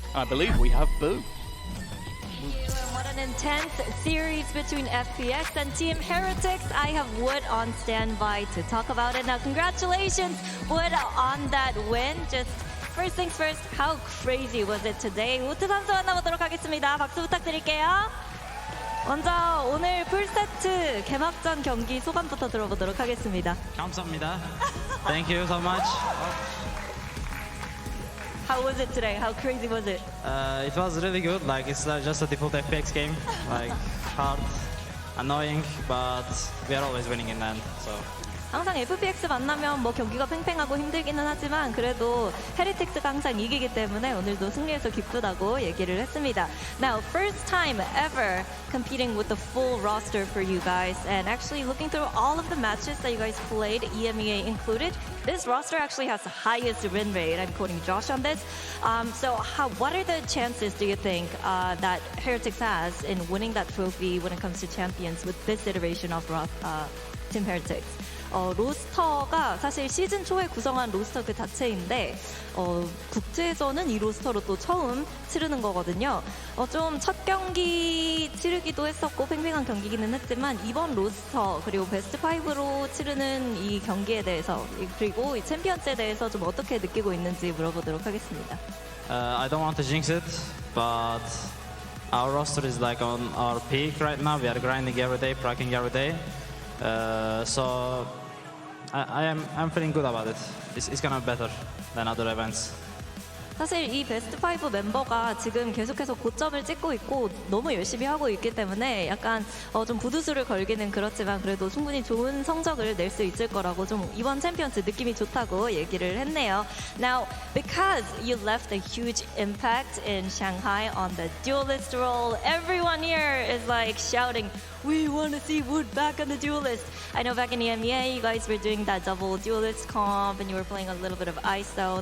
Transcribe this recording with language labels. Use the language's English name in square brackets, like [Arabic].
[English] I believe we have Boo. What an intense series between FPX and Team Heretics. I have Wood on standby to talk about it. Now, congratulations, Wood, on that win. Just first things first, how crazy was it today? [Korean] 우트 선수 만나보도록 하겠습니다. 박수 부탁드릴게요. 먼저 오늘 풀세트 개막전 경기 소감부터 들어보도록 하겠습니다. 감사합니다. [English] Thank you so much. How was it today? How crazy was it? It was really good. Like, it's just a default FPX game. Like, hard, annoying, but we are always winning in the end. So. [Korean] 항상 FPX 만나면 뭐 경기가 팽팽하고 힘들기는 하지만 그래도 헤리틱스가 항상 이기기 때문에 오늘도 승리해서 기쁘다고 얘기를 했습니다. [English] Now, first time ever competing with the full roster for you guys, and actually looking through all of the matches that you guys played, EMEA included, this roster actually has the highest win rate. I'm quoting Josh on this. So what are the chances, do you think, that Heretics has in winning that trophy when it comes to champions with this iteration of Team Heretics? [Korean] 로스터가 사실 시즌 초에 구성한 로스터 그 자체인데 국제에서는 이 로스터로 또 처음 치르는 거거든요. 좀 첫 경기 치르기도 했었고 팽팽한 경기기는 했지만 이번 로스터 그리고 베스트 5로 치르는 이 경기에 대해서 그리고 이 챔피언스에 대해서 좀 어떻게 느끼고 있는지 물어보도록 하겠습니다. [English] I don't want to jinx it, but our roster is like on our peak right now. We are grinding every day, practicing every day. So I'm feeling good about it. It's gonna be better than other events. [Korean] 사실 이 베스트 5 멤버가 지금 계속해서 고점을 찍고 있고 너무 열심히 하고 있기 때문에 약간 좀 부두수를 걸기는 그렇지만 그래도 충분히 좋은 성적을 낼 수 있을 거라고 좀 이번 챔피언스 느낌이 좋다고 얘기를 했네요. [English] Now, because you left a huge impact in Shanghai on the duelist role, everyone here is like shouting, we want to see Wood back on the duelist. I know back in EMEA, you guys were doing that double duelist comp and you were playing a little bit of ISO.